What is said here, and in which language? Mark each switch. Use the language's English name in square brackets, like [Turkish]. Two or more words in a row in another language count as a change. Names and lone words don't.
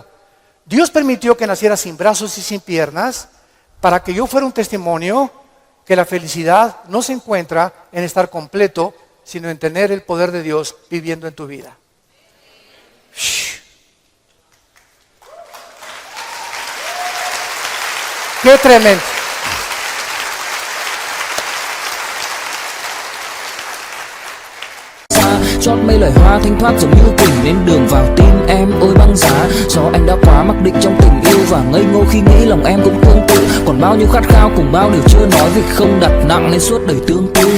[Spanish] Dios permitió que naciera sin brazos y sin piernas para que yo fuera un testimonio que la felicidad no se encuentra en estar completo, sino en tener el poder de Dios viviendo en tu vida. ¡Qué tremendo! [Vietnamese] Chót mấy lời hoa thanh thoát giống như quỳnh lên đường vào tim em ôi băng giá. Do anh đã quá mặc định trong tình yêu và ngây ngô khi nghĩ lòng em cũng tương tự. Còn bao nhiêu khát khao cùng bao điều chưa nói vì không đặt nặng nên suốt đời tương tư.